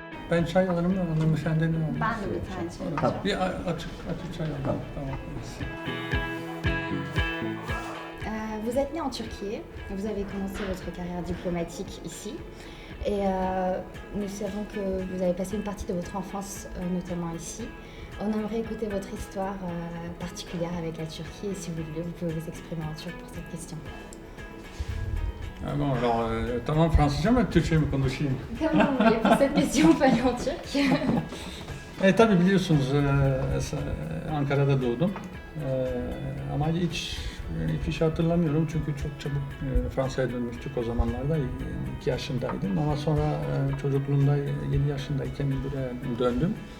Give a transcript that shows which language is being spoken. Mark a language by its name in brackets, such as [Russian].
[Turkish] Ben çay alırım da hanımefendinin alırım. Ben de bir tane çay alacağım. Bir açık çay alalım. Tamam. [French] Vous êtes né en Turquie, vous avez commencé votre carrière diplomatique ici et nous savons que vous avez passé une partie de votre enfance notamment ici. On aimerait écouter votre histoire particulière avec la Turquie et si vous voulez, vous pouvez vous exprimer en turc pour cette question. Bon, alors, [Turkish] tamam Fransızca mı Türkçe mi konuşayım? [French] Comme vous voulez, pour cette question, on peut aller en turc. [Turkish] Tabii biliyorsunuz Ankara'da doğdum. Ama hiç şey hatırlamıyorum çünkü çok çabuk Fransa'ya dönmüştük o zamanlarda. 2 yaşındaydım ama sonra çocukluğumda 7 yaşındayken buraya döndüm.